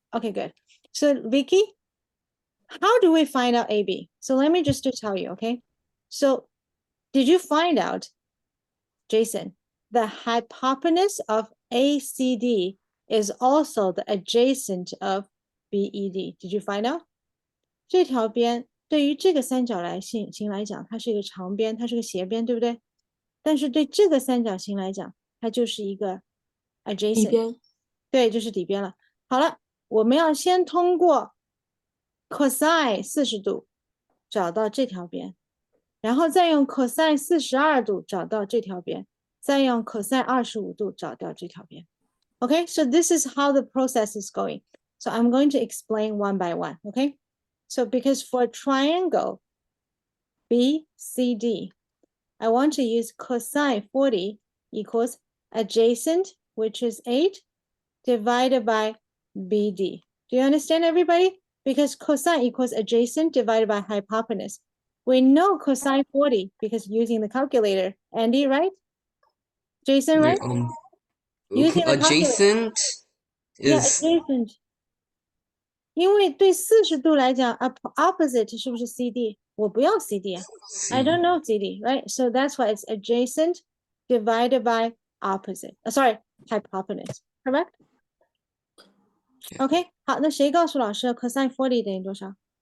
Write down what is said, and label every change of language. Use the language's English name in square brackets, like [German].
[English] Okay, good. So Vicky, how do we find out AB? So let me just to tell you, okay? So did you find out, Jason, the hypotenuse of ACD is also the adjacent of BED? Did you find out? [Chinese] 这条边对于这个三角形来讲，它是一个长边，它是个斜边，对不对？但是对这个三角形来讲，它就是一个 adjacent。里边对，就是底边了。好了，我们要先通过 cosine 40度找到这条边，然后再用 cosine 42度找到这条边，再用 cosine 25度找到这条边。 [English] Okay, so this is how the process is going. So I'm going to explain one by one. Okay, so because for triangle BCD, I want to use cosine 40 equals adjacent, which is 8, divided by BD. Do you understand, everybody? Because cosine equals adjacent divided by hypotenuse. We know cosine 40 because using the calculator. Andy, right? Jason, right? Using the calculator. Adjacent Yeah, is adjacent. [Chinese] 因为对40度来讲 opposite 是不是 CD？我不要 CD 啊。 [English] I don't know CD, right? So that's why it's adjacent divided by opposite. Sorry, hypotenuse, correct? [Chinese] OK, 好，那谁告诉老师 cosine 40等于多少？